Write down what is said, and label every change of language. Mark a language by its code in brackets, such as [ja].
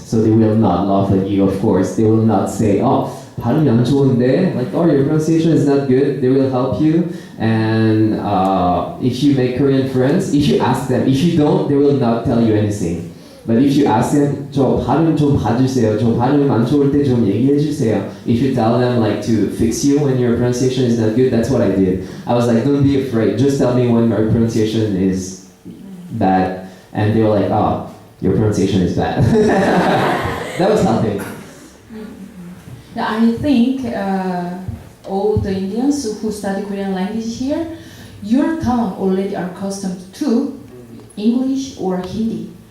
[en] So they will not laugh at you, of course. They will not say, [ko] 발음이 안 좋은데, [en] like, your pronunciation is not good. They will help you. And if you make Korean friends, if you ask them, if you don't, they will not tell you anything. But if you ask them, [ko] 저 발음 좀 봐주세요. 저 발음 안 좋을 때 좀 얘기해주세요. [en] If you tell them like to fix you when your pronunciation is not good, that's what I did. I was like, don't be afraid. Just tell me when my pronunciation is bad. And they were like, your pronunciation is bad. That was helping. Yeah, I think all the Indians who study Korean language here, your tongue already are accustomed to English or Hindi.